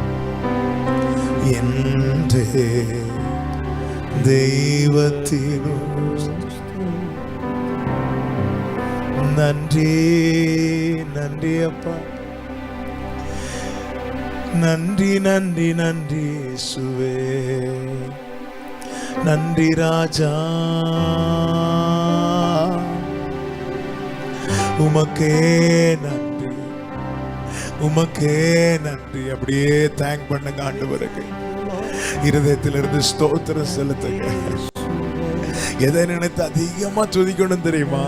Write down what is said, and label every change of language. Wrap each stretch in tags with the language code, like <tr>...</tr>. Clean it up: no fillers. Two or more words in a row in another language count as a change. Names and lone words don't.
<ml>എൻ്റെ ദൈവത്തിനു നന്ദി നന്ദി അപ്പ നന്ദി നന്ദി നന്ദി യേശുവേ നന്ദി രാജാ</ml> <ta>உமக்கே நன்றி உமக்கே நன்றி. அப்படியே தேங்க் பண்ணுங்க ஆண்டவருக்கு, இருதயத்திலிருந்து ஸ்தோத்திரம் செலுத்துங்க. எதை நினைத்து அதிகமா துதிக்கணும் தெரியுமா?</ta>